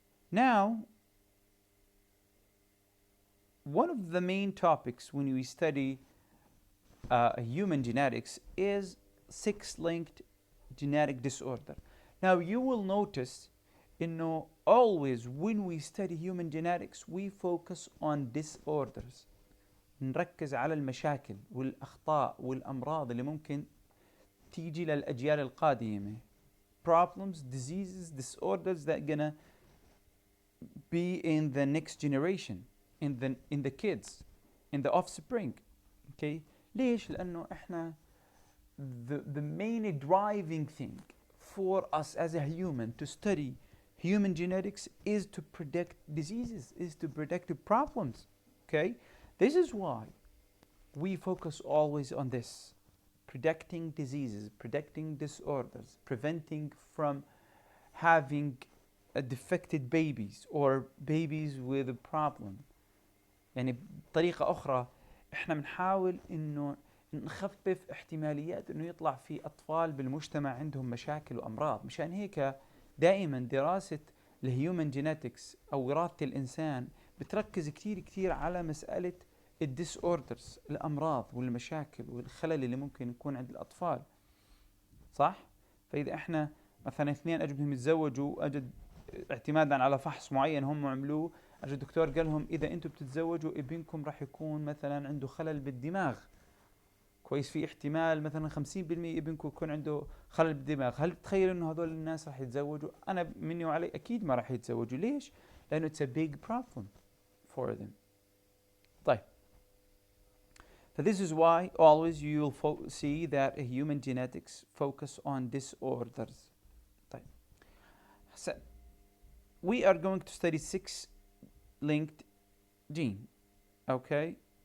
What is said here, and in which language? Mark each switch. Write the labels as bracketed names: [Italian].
[English] Now, one of the main topics when we study human genetics is sex-linked genetic disorder. Now, you will notice, always when we study human genetics, we focus on disorders. [Arabic] نركز على المشاكل والأخطاء والأمراض اللي ممكن تيجي للأجيال القادمة. [English] Problems, diseases, disorders that are gonna be in the next generation, in the kids, in the offspring. Okay? [Arabic] ليش؟ لأنه إحنا [English] the main driving thing for us as a human to study human genetics is to predict diseases, is to predict problems. Okay? This is why we focus always on this. Predicting diseases, predicting disorders, preventing from having defected babies or babies with a problem. [Arabic] يعني بطريقة أخرى إحنا بنحاول إنه نخفف احتماليات إنه يطلع في أطفال بالمجتمع عندهم مشاكل وأمراض. مشان هيك دائما دراسة الهيومن جينيتكس أو وراثة الإنسان بتركز كتير على مسألة الديسوردرز، الأمراض والمشاكل والخلل اللي ممكن يكون عند الأطفال. صح؟ فإذا إحنا مثلا اثنين أجوا بدهم يتزوجوا، أجد اعتمادا على فحص معين هم عملوه، أجد الدكتور قال لهم إذا أنتم بتتزوجوا ابنكم راح يكون مثلا عنده خلل بالدماغ. كويس، في احتمال مثلا 50% ابنكم يكون عنده خلل بالدماغ. هل تتخيل إنه هذول الناس راح يتزوجوا؟ أنا مني وعلي أكيد ما راح يتزوجوا. ليش؟ لأنه [English] it's a big problem for them. [Arabic] طيب. [English] So this is why always you will see that human genetics focus on disorders. [Arabic] طيب. [English] So we are going to study 6-linked gene. Okay?